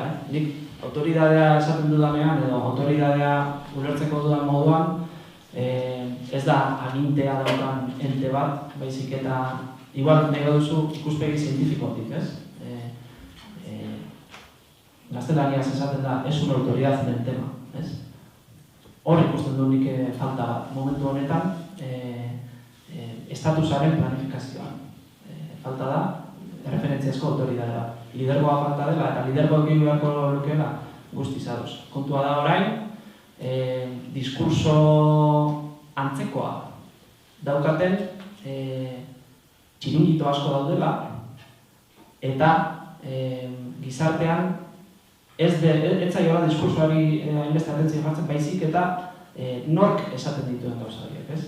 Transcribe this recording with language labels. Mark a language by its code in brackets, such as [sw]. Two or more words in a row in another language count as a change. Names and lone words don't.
[eu] Nik autoridadea esaten dudanean edo autoridadea ulertzeko dudan moduan ez da agintea daukan ente bat, baizik eta igual nahi duzu ikuspegi zientifikotik, ez? Gaztelaniaz esaten da, [es] es una autoridad en el tema, [eu] ez? Hor ikusten du nik falta momentu honetan estatusaren planifikazioan. Falta da, referentziazko autoridadea. Lidergoa falta dela, eta lidergoa gehiago beharko lukeela guztiz ados. Kontua da orain, diskurso antzekoa daukaten txiringito asko daudela, eta gizartean ez zaiola diskursoari hainbeste atentzio jartzen baizik eta nork esaten dituen gauza horiek, ez?